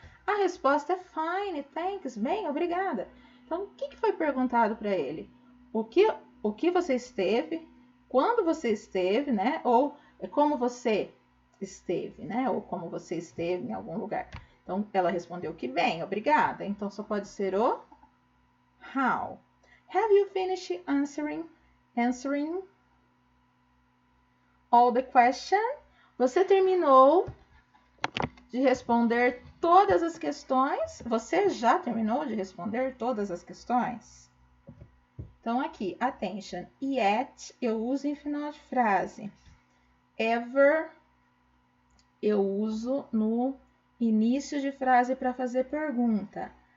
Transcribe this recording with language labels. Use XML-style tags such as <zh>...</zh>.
<pt>A resposta é</pt> <en>fine, thanks,</en> <pt>bem, obrigada. Então, o que foi perguntado para ele? O que você esteve, quando você esteve, né? Ou como você esteve, né? Ou como você esteve em algum lugar. Então, ela respondeu que bem, obrigada. Então, só pode ser o how.</pt> <en>Have you finished answering all the questions?</en> <pt>Você terminou de responder todas as questões? Você já terminou de responder todas as questões? Então, aqui, attention. Yet, eu uso em final de frase. Ever, eu uso no início de frase para fazer pergunta.</pt>